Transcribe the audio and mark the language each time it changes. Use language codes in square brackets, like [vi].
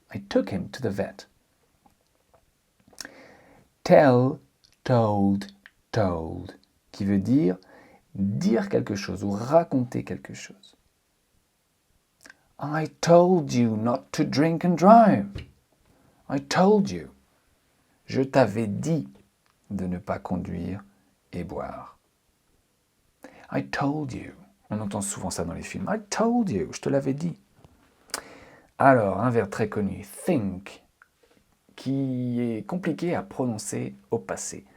[en] I took him to the vet. [fr] Tell, told, told, qui veut dire quelque chose ou raconter quelque chose. [en] I told you not to drink and drive. I told you. [fr] Je t'avais dit de ne pas conduire et boire. [en] I told you. [fr] On entend souvent ça dans les films. [en] I told you. [fr] Je te l'avais dit. Alors, un verbe très connu, think, qui est compliqué à prononcer au passé.